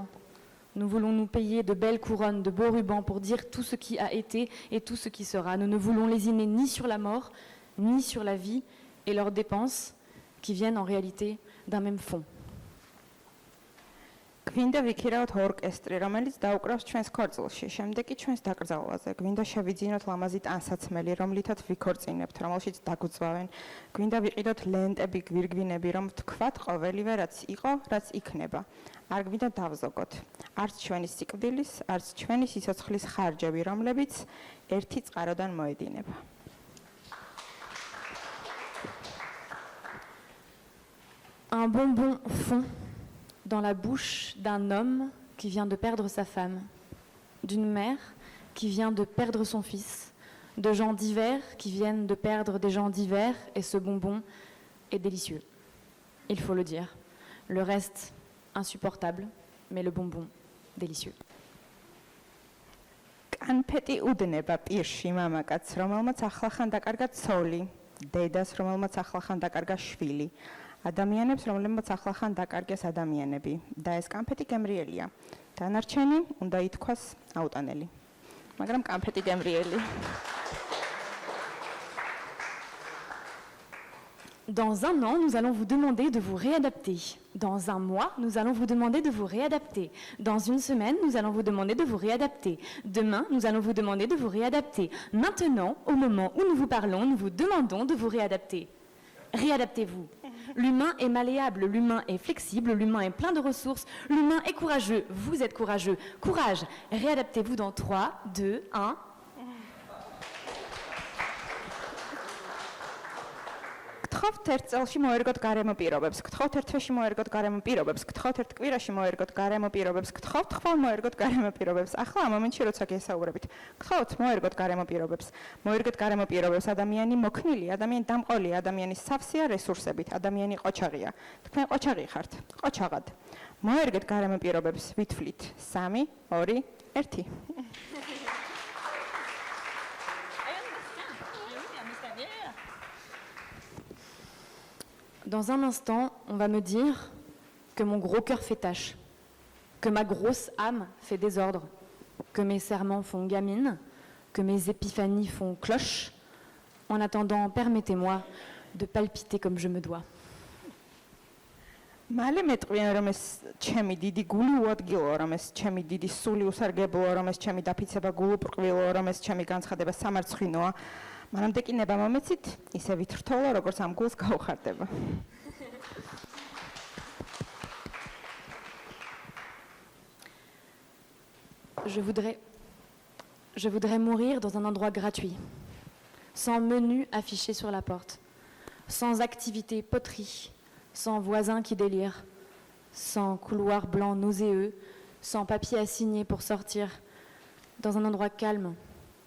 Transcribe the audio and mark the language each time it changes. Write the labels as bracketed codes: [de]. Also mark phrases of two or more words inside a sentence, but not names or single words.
[fr] Nous voulons nous payer de belles couronnes, de beaux rubans pour dire tout ce qui a été et tout ce qui sera. Nous ne voulons lésiner ni sur la mort, ni sur la vie et leurs dépenses qui viennent en réalité d'un même fond. [ka] გვინდა ვიქირავთ ორკესტრი, რომელიც დაუკრავს ჩვენს ქორწილში, შემდეგ კი ჩვენს დაკრძალვაზე. გვინდა შევიძინოთ ლამაზი ტანსაცმელი, რომლითაც ვიქორწინებთ, რომელშიც დაგუძვავენ. გვინდა ვიყიდოთ ლენტები, გვირგვინები, რომ ვთქვათ ყოველივე რაც იყო, რაც იქნება. არ გვინდა დავზოგოთ. არც ჩვენი სიკვდილის, არც ჩვენი სიცოცხლის ხარჯები, რომლებიც ერთი წყაროდან მოედინება. [fr] Un bonbon fond dans la bouche d'un homme qui vient de perdre sa femme, d'une mère qui vient de perdre son fils, de gens divers qui viennent de perdre des gens divers, et ce bonbon est délicieux. Il faut le dire. Le reste, insupportable, mais le bonbon, délicieux. [ka] კანფეტი უდნება პირში მამაკაცს, რომელმაც ახლახან დაკარგა ცოლი, დედას, რომელმაც ახლახან დაკარგა შვილი. ადამიანებს, რომლებმაც ახლახან დაკარგეს ადამიანები და ეს კანფეტი გემრიელია. დანარჩენი უნდა ითქვას აუტანელი. მაგრამ კანფეტი გემრიელი. [fr] Dans un an, nous allons vous demander de vous réadapter. Dans un mois, nous allons vous demander de vous réadapter. Dans une semaine, nous allons vous demander de vous réadapter. Demain, nous allons vous demander de vous réadapter. Maintenant, au moment où nous vous parlons, nous vous demandons de vous réadapter. Réadaptez-vous. L'humain est malléable, l'humain est flexible, l'humain est plein de ressources, l'humain est courageux. Vous êtes courageux. Courage. Réadaptez-vous dans 3, 2, 1. [ka] გთხოვთ ერთ წელში მოერგოთ გარემო პირობებს, გთხოვთ ერთ თვეში მოერგოთ გარემო პირობებს, გთხოვთ ერთ კვირაში მოერგოთ გარემო პირობებს, გთხოვთ ხვალ მოერგოთ გარემო პირობებს. ახლა ამ მომენტში როცა გესაუბრებით, გთხოვთ მოერგოთ გარემო პირობებს. მოერგოთ გარემო პირობებს, ადამიანი მოქნილი, ადამიანი დამყოლია, ადამიანი სავსეა რესურსებით, ადამიანი ყოჩაღია. თქვენ ყოჩაღი ხართ, ყოჩაღად. მოერგეთ გარემო პირობებს, ვითვლით 3, 2, 1. [fr] Dans un instant, on va me dire que mon gros cœur fait tâche, que ma grosse âme fait désordre, que mes serments font gamine, que mes épiphanies font cloche. En attendant, permettez-moi de palpiter comme je me dois. [ka] მალე მეტყვიან რომ ეს ჩემი დიდი გული უადგილო, რომ ეს ჩემი დიდი სული უსარგებლოა, რომ ეს ჩემი დაფიცება გულუბრყვილოა, რომ ეს ჩემი განცხადება სამარცხვინოა. მანამდე კი ნება მომეცით, ისე ვითრთოლო, როგორც ამ გულს გაუხარდება. [fr] Je voudrais mourir dans un endroit gratuit, sans menu affiché sur la porte, sans activité poterie, sans voisins qui délirent, sans couloir blanc nauséeux, sans papier à signer pour sortir, dans un endroit calme, où